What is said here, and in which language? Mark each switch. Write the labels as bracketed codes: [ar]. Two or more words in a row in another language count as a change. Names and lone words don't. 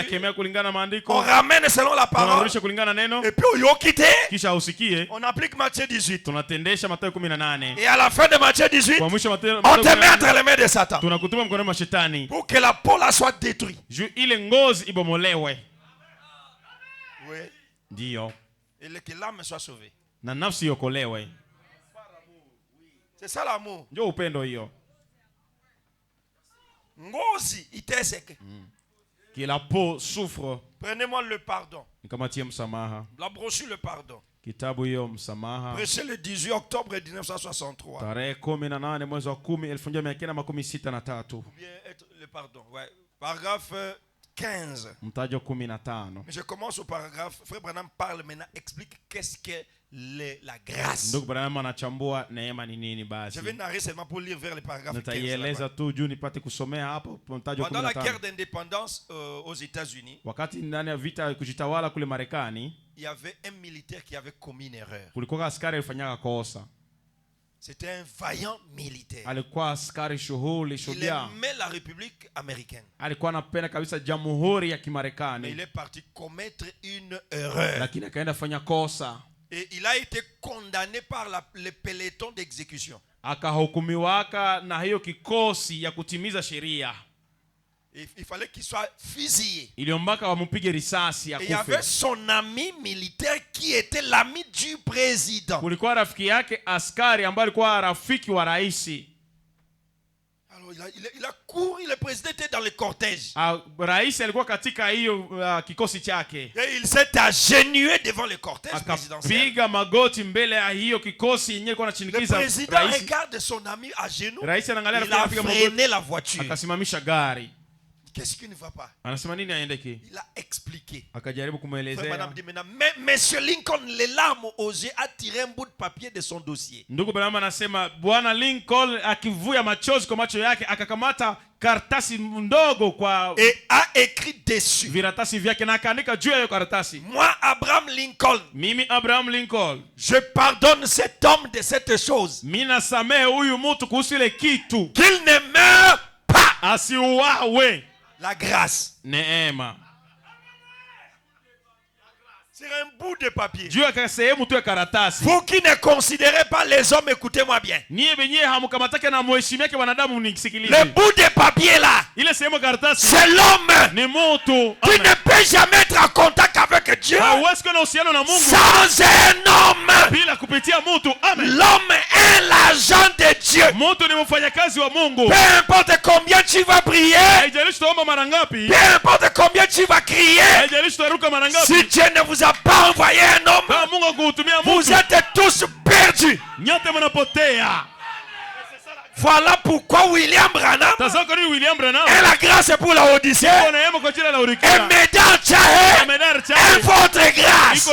[fr] On ramène selon la parole. Et puis on applique Matthieu 18. Et à la fin de Matthieu 18, on te met entre les mains de Satan. Pour que la peau là soit détruite. Oui. Et que l'âme soit sauvée. [sw] Na nafsi iokolewe. [fr] C'est ça l'amour. [sw] Ndio upendo hiyo. Ngozi iteseke. [fr] Que la peau souffre. Prenez-moi le pardon. [sw] Nikamatie msamaha. [fr] La brochure le pardon. [sw] Kitabu hiyo msamaha. [fr] Prêché le 18 octobre 1963. [sw] Tarehe 18 mwezi wa 10 1963. [fr] Ou bien être le pardon. Ouais. Paragraphe 15. [sw] Mtajo 15. [fr] Je commence au paragraphe. Frère Branham parle maintenant, explique qu'est-ce que la grâce. [sw] Ndugu Branham anachambua neema ni nini basi. [fr] Je vais narrer seulement pour lire vers le paragraphe 15. [sw] Nitaieleza tu juu nipate kusomea hapo mtajo 15. [fr] Pendant la guerre d'indépendance aux États-Unis, [sw] wakati ndani ya vita kujitawala kule Marekani, [fr] il y avait un militaire qui avait commis une erreur. [sw] Kulikuwa askari alifanya kosa. [fr] C'était un vaillant militaire. [sw] Alikuwa askari shuhuli shujaa. [fr] Il aimait la République américaine. [sw] Alikuwa anapenda kabisa jamhuri ya Kimarekani. [fr] Mais il est parti commettre une erreur. [sw] Lakini akaenda fanya kosa. [fr] Et il a été condamné par le peloton d'exécution. [sw] Akahukumiwaka na hiyo kikosi ya kutimiza sheria. [fr] Il fallait qu'il soit fusillé. [sw] Iliombaka wampige risasi akufe. [fr] Et il y avait son ami militaire qui était l'ami du président. [sw] Kulikuwa rafiki yake askari ambaye alikuwa rafiki wa rais. [fr] Alors il a couru, le président était dans le cortège. [sw] Rais alikuwa katika hiyo kikosi chake. [fr] Et il s'est agenouillé devant le cortège présidentiel. [sw] Akapiga magoti mbele ya hiyo kikosi yenyewe ilikuwa inachinikiza rais. [fr] Le président [sw] rais. [fr] regarde son ami à genoux. [sw] Rais anaangalia [fr] il a freiné la voiture. [sw] Akasimamisha gari. [fr] Qu'est-ce qui ne va pas? [sw] Anasema nini aendeke? [fr] Il a expliqué. [sw] Akajaribu kumuelezea. [fr] Mais Monsieur Lincoln, les larmes aux yeux, a tiré un bout de papier de son dossier. [sw] Ndugu Branham anasema Bwana Lincoln akivuya machozi kwa macho yake akakamata karatasi ndogo kwa [fr] et a écrit dessus. [sw] Viratasi vyake na akaandika juu ya hiyo karatasi. [fr] Moi Abraham Lincoln. [sw] Mimi Abraham Lincoln. [fr] Je pardonne cet homme de cette chose. [sw] Mimi nasamehe huyu mtu kuhusu ile kitu. [fr] Qu'il ne meure pas. [sw] Asiuawe. [fr] La grâce. [sw] Neema. [fr] C'est un bout de papier. [sw] Juu ya sehemu tu ya karatasi. [fr] Vous qui ne considérez pas les hommes, écoutez-moi bien. [sw] Niye benye hamukamatake na mheshimiake wanadamu nisikilize. [fr] Le bout de papier là. [sw] Ile sehemu karatasi. [fr] C'est l'homme. [sw] Ni mtu. [fr] Qui ne peut jamais être en contact avec Dieu. [sw] Hawezi kuwa na uhusiano na Mungu. [fr] Sans un homme. [sw] Bila kupitia mtu. [fr] Amen. L'homme est l'agent de Dieu. [sw] Mtu ni mfanyakazi wa Mungu. [fr] Peu importe combien tu vas prier. [sw] Haijalishi tuomba mara ngapi. [fr] Peu importe combien tu vas crier. [sw] Haijalishi turuka mara ngapi. [fr] Si Dieu ne vous a pas envoyé un homme, vous êtes tous perdus. Voilà pourquoi William Branham et la grâce pour la Odyssée et Médard Tchahé et votre grâce.